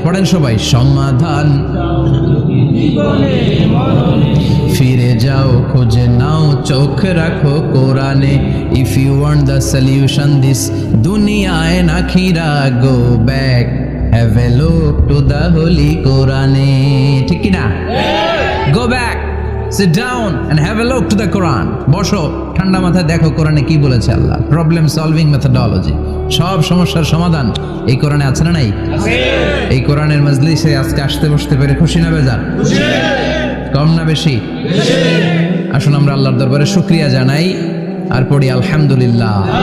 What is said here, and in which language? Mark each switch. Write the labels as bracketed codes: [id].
[bn] পড়েন সবাই, সমাধান ফিরে যাও খুঁজে নাও, চোখ রাখো কোরআনে। [en] If you want the solution this দুনিয়ায় না খিরা, go back, have a look to the holy কোরআনে। [bn] ঠিক কি না? [en] Go back, sit down and have a look to the Quran. [bn] বসো, ঠান্ডা মাথায় দেখো কোরআনে কি বলেছে আল্লাহ। [en] problem solving methodology, [bn] সব সমস্যার সমাধান এই কোরআনে আছে না নাই? এই কোরআনের মজলিসে আজকে আসতে বসতে পেরে খুশি না বেজার? কম না বেশি? আসুন আমরা আল্লাহর দরবারে শুকরিয়া জানাই আর পড়ি আলহামদুলিল্লাহ।